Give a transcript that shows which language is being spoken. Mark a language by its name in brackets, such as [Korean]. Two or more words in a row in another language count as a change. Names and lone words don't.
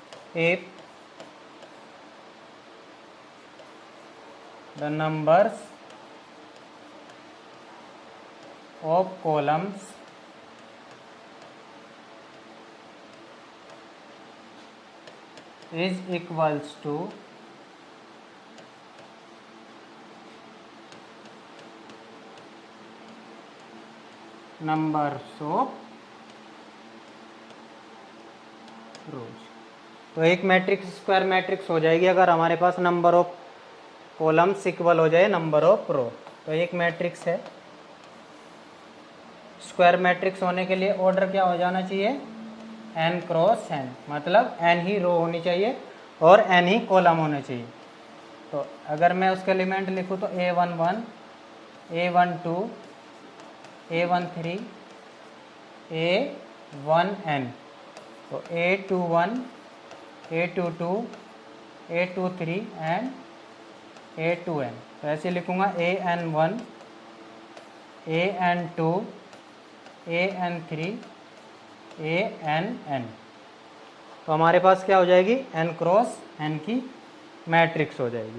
[English] if the numbers of columns is equals to numbers of rows। [Hindi] तो एक मैट्रिक्स [English] square matrix [Hindi] हो जाएगी अगर हमारे पास [English] number of columns equal [Hindi] हो जाए [English] number of row. [Hindi] तो एक मैट्रिक्स है, [English] square matrix [Hindi] होने के लिए ऑर्डर क्या हो जाना चाहिए, [English] n cross n, [Hindi] मतलब n ही रो होनी चाहिए और n ही कॉलम होने चाहिए। तो अगर मैं उसके एलिमेंट लिखूँ तो a11, a12, a13, a1n, तो a21, a22, a23 एंड a2n। तो ऐसे लिखूँगा an1, an2, an3, ann। तो हमारे पास क्या हो जाएगी, [English] n cross n [Hindi] की मैट्रिक्स हो जाएगी।